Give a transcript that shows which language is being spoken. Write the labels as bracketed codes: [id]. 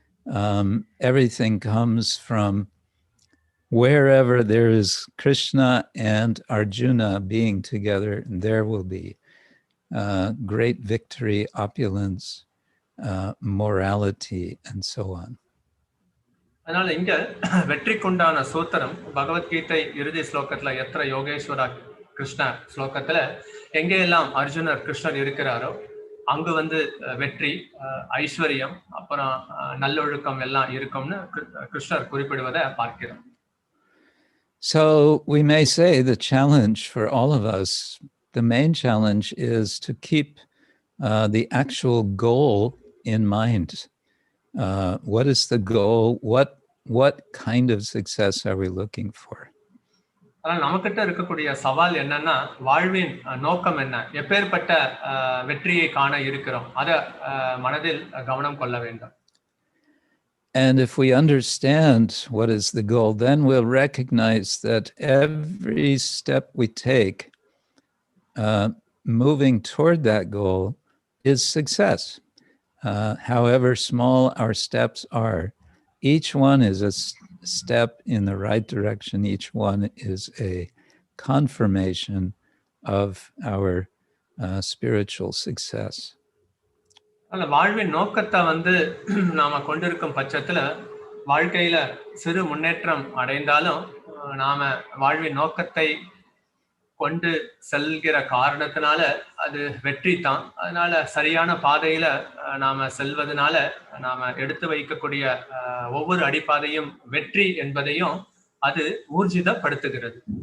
[en] Everything comes from wherever there is Krishna and Arjuna being together, there will be great victory, opulence, morality, and so on. [ta] அதனால இங்க வெற்றிக்குண்டான சூத்திரம் பகவத்கீதை இறுதி ஸ்லோகத்துல எத்திர யோகேஸ்வர கிருஷ்ண ஸ்லோகத்துல எங்கெல்லாம் அர்ஜுனர் கிருஷ்ணர் இருக்கிறாரோ அங்கு வெற்றி, ஐஸ்வர்யம், அப்புறம் நல்லொழுக்கம் எல்லாம் இருக்கும்னு கிருஷ்ணர் குறிப்பிடுவதை பார்க்கிறோம். [en] So we may say the challenge for all of us, the main challenge is to keep the actual goal in mind. What is the goal? What kind of success are we looking for? [ta] ஆனால் நமக்கிட்ட இருக்கக்கூடிய சவால் என்னன்னா, வாழ்வின் நோக்கம் என்ன, எப்பேற்பட்ட வெற்றியை காண இருக்கிறோம், அதை மனதில் கவனம் கொள்ள வேண்டும். [en] And if we understand what is the goal, then we'll recognize that every step we take moving toward that goal is success. However small our steps are, each one is a step in the right direction. Each one is a confirmation of our spiritual success. [ta] வாழ்வின் நோக்கத்தை நாம கொண்டிருக்கும் பட்சத்துல வாழ்க்கையில சிறு முன்னேற்றம் அடைந்தாலும் நாம வாழ்வின் நோக்கத்தை கொண்டு செல்கிற காரணத்தினால அது வெற்றி தான். அதனால சரியான பாதையில நாம செல்வதனால நாம எடுத்து வைக்கக்கூடிய ஒவ்வொரு அடிப்பாதையும் வெற்றி என்பதையும் அது ஊர்ஜிதப்படுத்துகிறது.